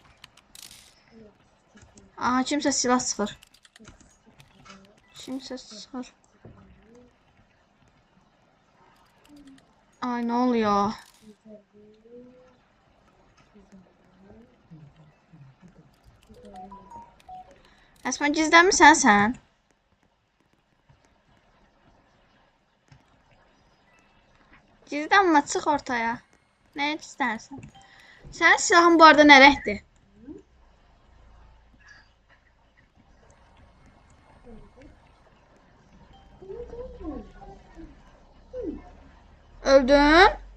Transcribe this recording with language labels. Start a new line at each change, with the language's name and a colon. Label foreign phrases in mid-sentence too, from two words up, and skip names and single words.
Turkish: Aha kimse silah sıfır. Kimse sıfır. Ay ne oluyor?
Azerbaijani: Esma gizlənmisən sən? Gizlənmə, çıx ortaya. Nəyə gizlənsən? Sənin silahın bu arada nə rəngdir? Öldün?